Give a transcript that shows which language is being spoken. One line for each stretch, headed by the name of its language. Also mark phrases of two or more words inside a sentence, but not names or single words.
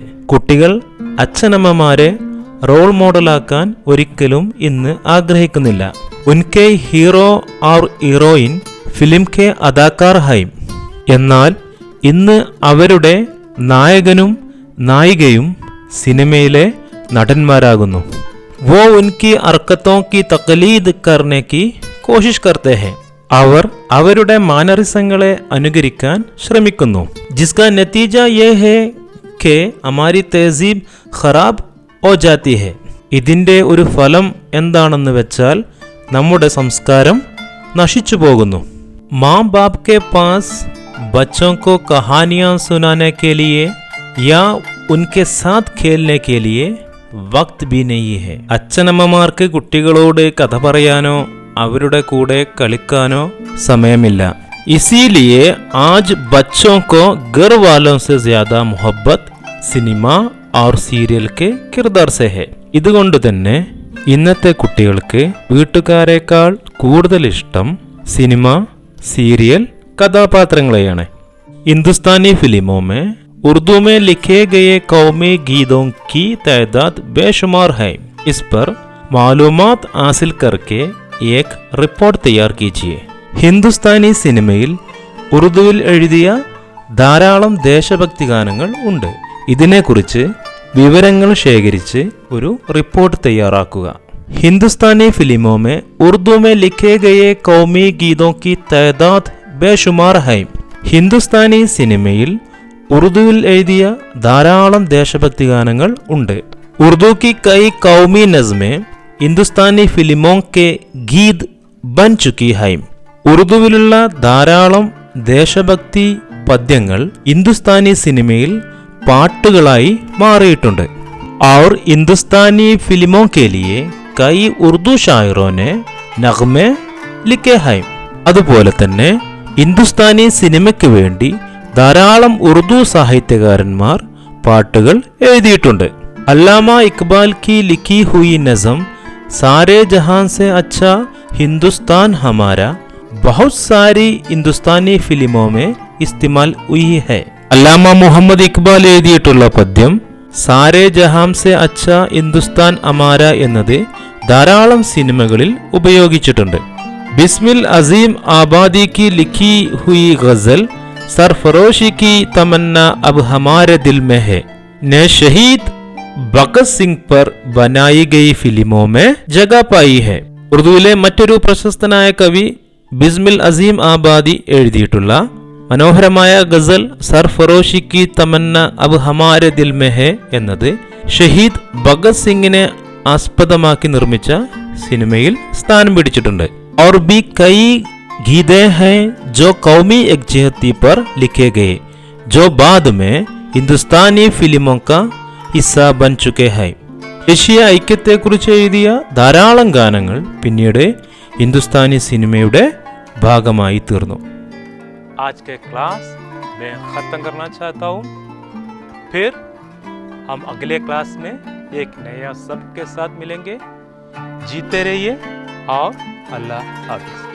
Malayalam: കുട്ടികൾ അച്ഛനമ്മമാരെ റോൾ മോഡലാക്കാൻ ഒരിക്കലും ഇന്ന് ആഗ്രഹിക്കുന്നില്ല.
Hindi: उनके हीरो और हीरोइन फ़िल्म के अदाकार हैं.
Malayalam: എന്നാൽ ഇന്ന് അവരുടെ നായകനും നായികയും സിനിമയിലെ നടന്മാരാകുന്നു.
Hindi: वो उनकी हरकतों की तकलीद करने की कोशिश करते हैं.
Malayalam: അവർ അവരുടെ മാനറിസങ്ങളെ അനുകരിക്കാൻ ശ്രമിക്കുന്നു.
Hindi: जिसका नतीजा ये है कि हमारी तहजीब खराब हो जाती है.
Malayalam: ഇതിൻ്റെ ഒരു ഫലം എന്താണെന്ന് വെച്ചാൽ നമ്മുടെ സംസ്കാരം നശിച്ചു പോകുന്നു.
Hindi: माँ बाप के पास बच्चों को कहानियाँ सुनाने के लिए या उनके साथ खेलने के लिए वक्त भी नहीं है.
Malayalam: അച്ഛനമ്മമാർക്ക് കുട്ടികളോട് കഥ പറയാനോ അവരുടെ കൂടെ കളിക്കാനോ സമയമില്ല.
Hindi: इसीलिए आज बच्चों को घर वालों से ज्यादा मोहब्बत സിനിമ और സീരിയൽ के किरदार से है.
Malayalam: ഇതുകൊണ്ട് തന്നെ ഇന്നത്തെ കുട്ടികൾക്ക് വീട്ടുകാരെക്കാൾ കൂടുതൽ ഇഷ്ടം സിനിമ, സീരിയൽ കഥാപാത്രങ്ങളെയാണ്.
Hindi: हिंदुस्तानी फिल्मों में उर्दू में लिखे गए कौमी गीतों की तादाद बेशुमार है. इस पर मालूमात हासिल करके एक रिपोर्ट तैयार कीजिए.
Malayalam: ഹിന്ദുസ്ഥാനി സിനിമയിൽ ഉറുദുവിൽ എഴുതിയ ധാരാളം ദേശഭക്തി ഗാനങ്ങൾ ഉണ്ട്. ഇതിനെക്കുറിച്ച് വിവരങ്ങൾ ശേഖരിച്ച് ഒരു റിപ്പോർട്ട് തയ്യാറാക്കുക.
Hindi: हिंदुस्तानी फ़िल्मों में उर्दू में लिखे गए कौमी गीतों की तादाद बेशुमार है.
Malayalam: ഹിന്ദുസ്ഥാനി സിനിമയിൽ ഉറുദുവിൽ എഴുതിയ ധാരാളം ദേശഭക്തി ഗാനങ്ങൾ ഉണ്ട്.
Hindi: ഉർദു की कई कौमी नज़में हिंदुस्तानी फ़िल्मों के गीत बन चुकी है.
Malayalam: ഉറുദുവിലുള്ള ധാരാളം ദേശഭക്തി പദ്യങ്ങൾ ഹിന്ദുസ്ഥാനി സിനിമയിൽ പാട്ടുകളായി മാറിയിട്ടുണ്ട്.
Hindi: और हिंदुस्तानी फिल्मों के लिए कई उर्दू शायरों ने नगमे लिखे हैं.
Malayalam: അതുപോലെ തന്നെ ഹിന്ദുസ്ഥാനി സിനിമയ്ക്ക് വേണ്ടി ധാരാളം ഉറുദു സാഹിത്യകാരന്മാർ പാട്ടുകൾ എഴുതിയിട്ടുണ്ട്.
Hindi: അല്ലാമ ഇക്ബാൽ की लिखी हुई नज़म सारे जहां से अच्छा हिंदुस्तान हमारा बहुत सारी हिंदुस्तानी फिल्मों में इस्तेमाल हुई है.
Malayalam: അല്ലാമ മുഹമ്മദ് ഇക്ബാൽ എഴുതിയിട്ടുള്ള പദ്യം സാരേ ജഹാം സെ അച്ഛ ഹിന്ദുസ്ഥാൻ അമാര എന്നത് ധാരാളം സിനിമകളിൽ ഉപയോഗിച്ചിട്ടുണ്ട്.
Hindi: ബിസ്മിൽ അസീം ആബാദി की लिखी हुई गजल सरफरोशी की तमन्ना अब हमारे दिल में है ने शहीद ഭഗത് സിംഗ് पर बनाई गई फिल्मों में जगह पाई है.
Malayalam: ഉറുദുവിലെ മറ്റൊരു പ്രശസ്തനായ കവി ബിസ്മിൽ അസീം ആബാദി എഴുതിയിട്ടുള്ള മനോഹരമായ ഗസൽ സർഫറോഷി കി തമന്ന അബ് ഹമാരെ ദിൽ മെ ഹെ എന്നത് ഷഹീദ് ഭഗത് സിംഗിനെ ആസ്പദമാക്കി നിർമ്മിച്ച സിനിമയിൽ സ്ഥാനം പിടിച്ചിട്ടുണ്ട്.
Hindi: और भी कई गीते हैं जो कौमी एकजहती पर लिखे गए जो बाद में हिंदुस्तानी फिल्मों का हिस्सा बन चुके हैं.
Malayalam: ദേശീയ ഐക്യത്തെക്കുറിച്ച് എഴുതിയ ധാരാളം ഗാനങ്ങൾ പിന്നീട് ഹിന്ദുസ്ഥാനി സിനിമയുടെ ഭാഗമായി തീർന്നു.
Hindi: आज के क्लास मैं ख़त्म करना चाहता हूँ. फिर हम अगले क्लास में एक नया सबक के साथ मिलेंगे. जीते रहिए और अल्लाह हाफिज़.